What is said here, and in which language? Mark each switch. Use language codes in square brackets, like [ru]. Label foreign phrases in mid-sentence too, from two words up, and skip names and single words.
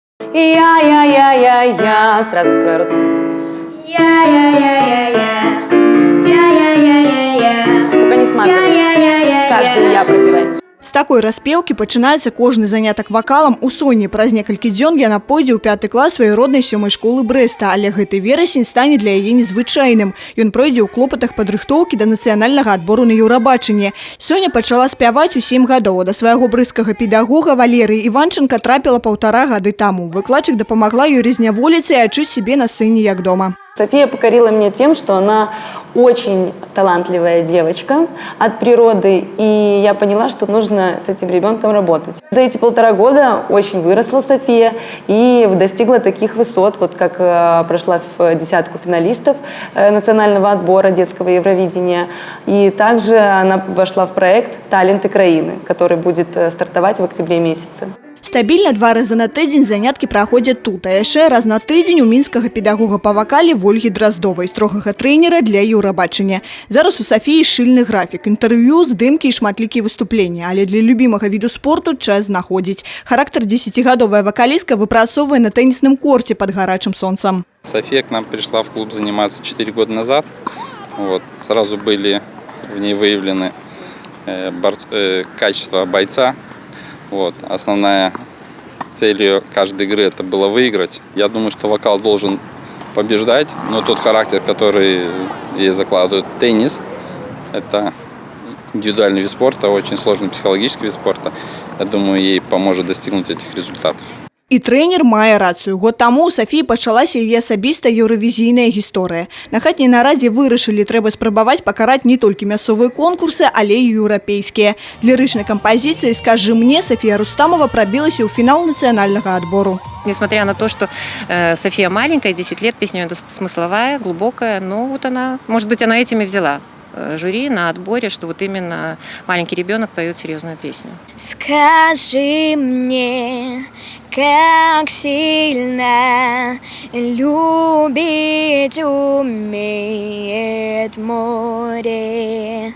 [ru] Я. Сразу открою рот. Только не смазывай. Каждый я пропевай. [be] З такой распеўкі пачынаецца кожны занятак вакалам у Соні. Праз некалькі дзён яна пойдзе ў 5 клас сваёй роднай 7-й школы Брэста, але гэты верасень стане для яе незвычайным. Ён пройдзе ў клопатах падрыхтоўкі да нацыянальнага адбору на Еўрабачанне. Соня пачала спяваць у 7 гадоў. Да свайго брыскага педагога Валерыі Іванченка трапіла 1,5 гады таму. Выкладчык дапамагла ёй разняволіцца і адчуць сябе на сцэне як дома. [ru] София покорила меня тем, что она очень талантливая девочка от природы, и я поняла, что нужно с этим ребенком работать. За эти 1,5 года очень выросла София и достигла таких высот, вот как прошла в 10 финалистов национального отбора детского Евровидения, и также она вошла в проект «Таленты краины», который будет стартовать в октябре месяце. [be] Стабільна 2 разы на тыдзень заняткі праходзяць тут, а яшчэ раз на тыдзень у мінскага педагога па вакале Вольгі Драздовай, строгага трэнера для Еўрабачання. Зараз у Софіі шчыльны графік, інтэрв'ю, здымкі і шматлікія выступлення, але для любімага віду спорту час знаходзіць. Характар 10-гадовая вакалістка выпрацоўвае на тэнісным корте под гарачым сонцам. [ru] София к нам пришла в клуб заниматься 4 года назад. Вот. Сразу были в ней выявлены качества бойца. Вот. Основная цель ее каждой игры это было выиграть. Я думаю, что вокал должен побеждать, но тот характер, который ей закладывает теннис, это индивидуальный вид спорта, очень сложный психологический вид спорта. Я думаю, ей поможет достигнуть этих результатов. [be] І трэнер мае рацыю. Год таму у Софіі пачалася яе асабістая еўравізійная гісторыя. На хатняй нарадзе вырашылі, трэба спрабаваць пакараць не толькі мясцовыя конкурсы, але і еўрапейскія. Лірычнай кампазіцыі «Скажи мне» София Рустамова пробилась ў фінал нацыянальнага адбору. [ru] Несмотря на то, что София маленькая, 10 лет, песня смысловая, глубокая, но вот она, может быть, она этим и взяла жюри на отборе, что вот именно маленький ребенок поет серьезную песню. Скажи мне, как сильно любить умеет море.